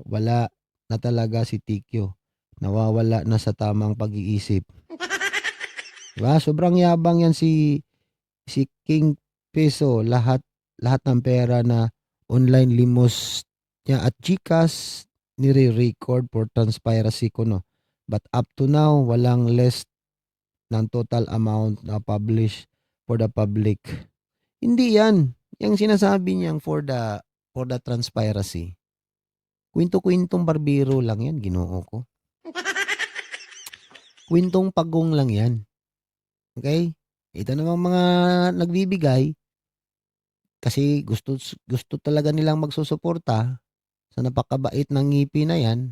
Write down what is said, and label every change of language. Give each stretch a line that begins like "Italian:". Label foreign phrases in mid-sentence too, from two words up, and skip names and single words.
Filipino: Wala na talaga si TQ. Nawawala na sa tamang pag-iisip. Diba? Sobrang yabang yan si King Peso. Lahat ng pera na online limos niya at GCash nire-record
English: for transparency
Filipino: ko, no.
English: But up to now,
Filipino: walang less ng
English: total amount
Filipino: na
English: publish for the public.
Filipino: Hindi yan. Yung sinasabi niyang
English: for the transparency.
Filipino: Kwento-kwentong barbero lang yan, Ginoo ko. Kwentong pagong lang yan. Okay? Ito namang mga nagbibigay kasi gusto talaga nilang magsusuporta sa napakabait ng ngipi na yan.